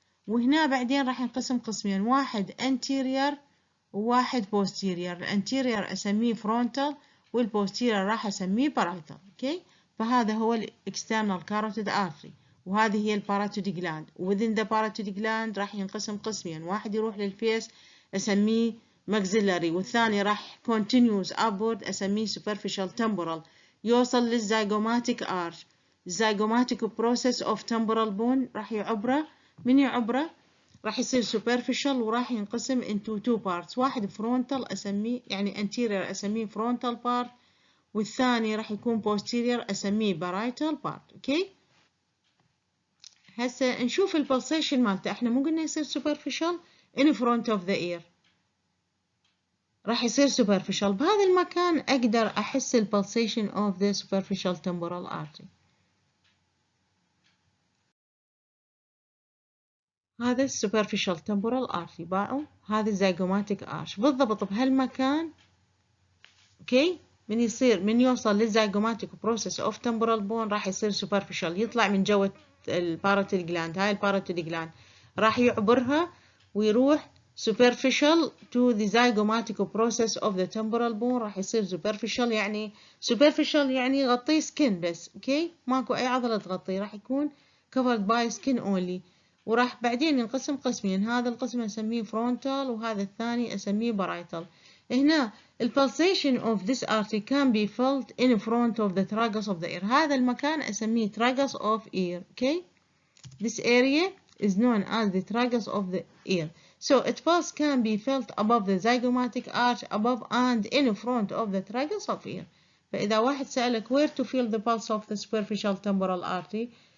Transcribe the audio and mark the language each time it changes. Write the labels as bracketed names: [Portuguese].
[Arabic] وهنا بعدين راح ينقسم قسمين، واحد anterior وواحد posterior. الانتيريور أسميه frontal، والposterior راح أسميه parietal. [English] okay، فهذا هو external carotid artery، وهذه هي parotid gland. within the parotid gland [Arabic] راح ينقسم قسمين، واحد يروح للفيس أسميه maxillary، والثاني راح [English] continuous upward [Arabic] أسميه superficial temporal، يوصل للزيجوماتيك arch. الزيجوماتيك process of temporal bone راح يعبره، من يعبره راح يصير superficial، وراح ينقسم into two parts. واحد frontal أسميه يعني anterior أسميه frontal part، والثاني راح يكون posterior أسميه parietal part. اوكي، هسه نشوف البلسيشن مالته. احنا مو قلنا يصير [English] superficial in front of the ear، [Arabic] راح يصير superficial. بهذا المكان أقدر أحس البلسيشن [English] of the superficial temporal artery. [Arabic] هذا superficial temporal artery باعوا، هذا الزيجوماتيك arch بالضبط بهالمكان. اوكي، من يوصل للزيجوماتيك process of temporal bone راح يصير superficial، يطلع من جوة الباراتيد جلاند. هاي الباراتيد جلاند راح يعبرها ويروح [English] superficial to the zygomatic process of the temporal bone. [Arabic] راح يصير superficial يعني يغطيه skin بس. اوكي، ماكو اي عضلة تغطيه، راح يكون [English] covered by skin only. [Arabic] وراح بعدين ينقسم قسمين، هذا القسم اسميه frontal وهذا الثاني اسميه parietal. [English] هنا pulsation of this artery can be felt in front of the tragus of the ear. [Arabic] هذا المكان اسميه [English] tragus of ear. okay، this area is known as the tragus of the ear. So its pulse can be felt above the zygomatic arch, above and in front of the tragus of ear. [Arabic] فإذا واحد سألك [English] where to feel the pulse of the superficial temporal artery،